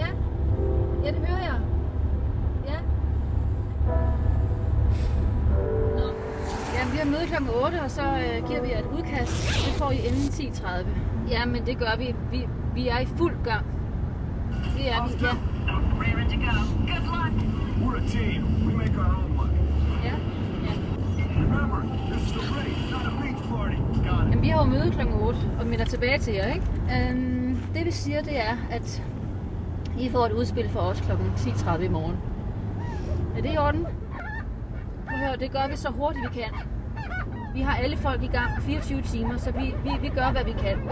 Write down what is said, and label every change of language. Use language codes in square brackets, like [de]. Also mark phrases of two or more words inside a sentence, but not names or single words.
[da] Ja, det hører jeg. Ja. Nå. Jamen, vi har møde kl. 8, og så giver vi et udkast. Det får I inden 10:30. Ja, men det gør vi. Vi er i fuld gang. Det er vi, ja. [en] Raring to go. Good luck. We're a team. We make our own money. [da] Ja. [en] Remember, this is a race, not a beach party. Got it. [da] Jamen, vi har jo møde kl. 8, og vi er til jer, ikke? Det vi siger, det er, at I får et udspil for os kl. 10:30 i morgen. Er det i orden? Prøv at høre, det gør vi så hurtigt vi kan. Vi har alle folk i gang 24 timer, så vi gør, hvad vi kan.